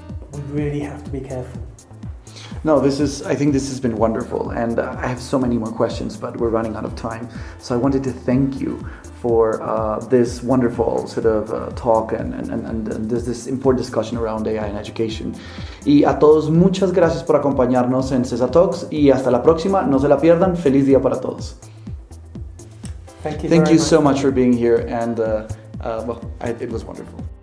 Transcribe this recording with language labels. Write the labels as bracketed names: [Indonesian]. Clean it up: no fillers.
[English] But we really have to be careful. No, I think this has been wonderful, and I have so many more questions, but we're running out of time. So I wanted to thank you for this wonderful sort of talk and this important discussion around AI and education. [Spanish] Y a todos, muchas gracias por acompañarnos en CESA Talks, y hasta la próxima, no se la pierdan. Feliz día para todos. [English] Thank you so much for being here, and it was wonderful.